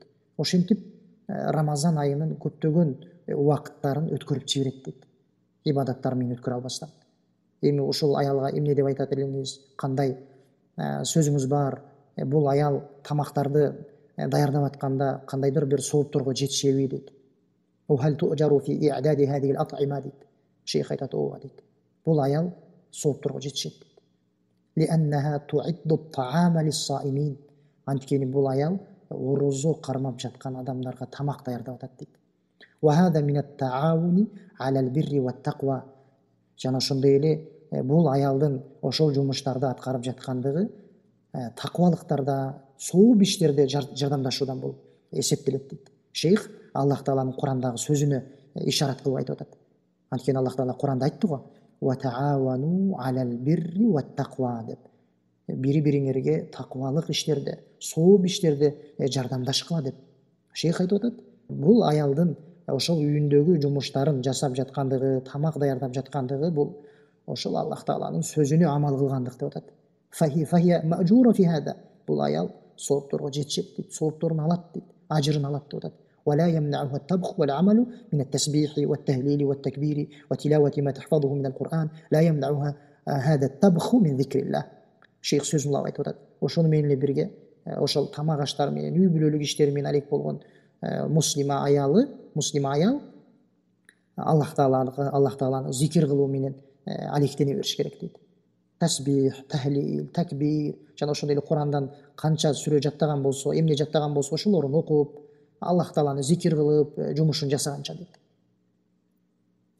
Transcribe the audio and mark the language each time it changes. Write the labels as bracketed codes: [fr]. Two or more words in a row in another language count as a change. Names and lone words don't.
[ky] Ошентип Рамазан айынын көптөгөн убакыттарын өткөрүп жиберет дейт. Ибадаттар менен өткөрө албастан. Эми ошол аялга эмне деп айтат элеңиз? Кандай сөзүңүз бар? Бул аял тамактарды даярдап атканда кандайдыр бир соопторго жетишеби дейт. [ar] وهل تؤجر في إعداد هذه الأطعمة дейт. [ky] Шейх айтат: ооба дейт. Бул аял соопторго жетишет дейт. [ar] لأنها تعد الطعام للصائمين. [ky] Анткени бул аял орозо кармап жаткан адамдарга тамак даярдап атат дейт. [ar] وهذا من التعاون على البر والتقوى. [ky] Жана ошондой эле бул аялдын ошол жумуштарды аткарып жаткандыгы такыбалыктарда, сооп иштерде жардамдашуудан болуп эсептелет дейт. Шейх Аллах Тааланын Курандагы сөзүнө ишарат кылып айтып атат. Анткени Аллах Таала Куранда айтты го: [ar] "وتعاونوا على البر والتقوى" деп. [ky] Бири-бириңерге такыбалык иштерде, сооп иштерде жардамдашкыла деп. Шейх айтып атат: бул аялдын ошол үйүндөгү жумуштарын жасап жаткандыгы, тамак даярдап жаткандыгы бул ошол Аллах Тааланын сөзүнө амал кылгандык деп атат. [ar] فهي مأجورة في هذا. [ky] Бул аял соопторго жетишет дейт, соопторун алат дейт, ажырын алат деп атат. [ar] ولا يمنعها الطبخ والعمل من التسبيح والتهليل والتكبير وتلاوة ما تحفظه من القرآن لا يمنعها هذا الطبخ من ذكر الله. [ky] Шейх сөзүн улап айтып атат. Ошону менен эле бирге ошол тамак аштар менен, үй бүлөлүк иштери менен алек болгон муслима аял Аллах Тааланы зикир кылуу менен алектене бериш керек дейт. Тасбих, тахлил, такбир, жана ошондой эле Курандан канча сүрө жаттаган болсо, эмне жаттаган болсо, ошолорун окуп, Аллах Тааланы зикир кылып, жумушун жасаганча дейт.